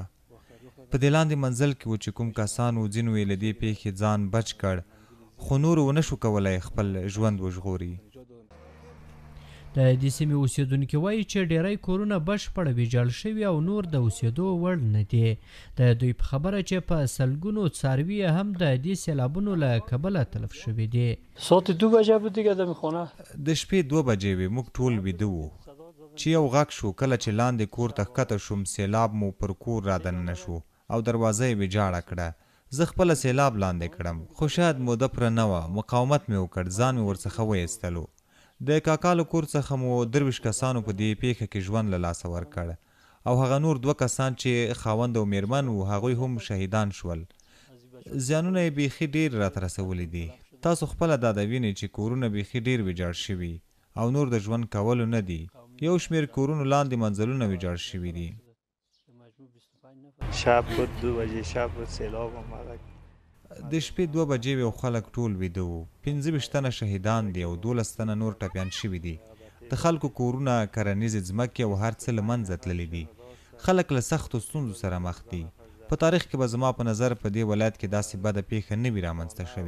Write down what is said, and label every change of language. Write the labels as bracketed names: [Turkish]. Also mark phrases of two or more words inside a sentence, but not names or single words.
[Pashto] په دې لاندې منزل کې و چې کوم کسان و ځینو یې له دې پیښې ځان بچ کړ خو نورو ونه شو کولی خپل ژوند وژغوري. د دې سیمې اوسیدونکي وایي چې ډیری کورونه بشپړه ویجاړ شوي او نور د اوسېدو وړ نه دي. د دوی په خبره چې په سلګونو څاروي هم د دې سیلابونو له کبله تلف شوي دي. [Persian] ساعت 2 بجې بود دیگه دم خونه [Pashto] د شپې 2 بجې وې، موږ ټول ویده وو چې یو غږ شو. کله چې لاندې کور ته ښکته شوم سیلاب مو پر کور را دننه شو او دروازه یې ویجاړه کړه. زه خپله سیلاب لاندې کړم خو شاید موده پوره نه وه، مقاومت مې وکړ، ځان مې ورڅخه وایستلو. د کاکا له کور څخه مو 23 کسانو په دې پیښه کې ژوند له لاسه ورکړ او هغه نور 2 کسان چې خاوند او میرمن وو هغوی هم شهیدان شول. زیانونه یې بیخي ډېر راته رسولی دي. تاسو خپله دا د وینئ چې کورونه بیخي ډېر ویجاړ شوي او نور د ژوند کولو نه دي. یو شمېر کورونو لاندې منزلونه ویجاړ شوي دي. [Persian] شب بود 2 بجې شب بود سیلاب آمد. [Pashto] د شپې 2 بجې وې او خلک ټول ویده وو. 25 تنه شهیدان دي او 12 تنه نور ټپیان شوي دي. د خلکو کورونه، کرنیزې ځمکې او هر څه له منځه تللي دي. خلک له سختو ستونزو سره مخ دي. په تاریخ کې به زما په نظر په دې ولایت کې داسې بده پیښه نه وي رامنځته شوې.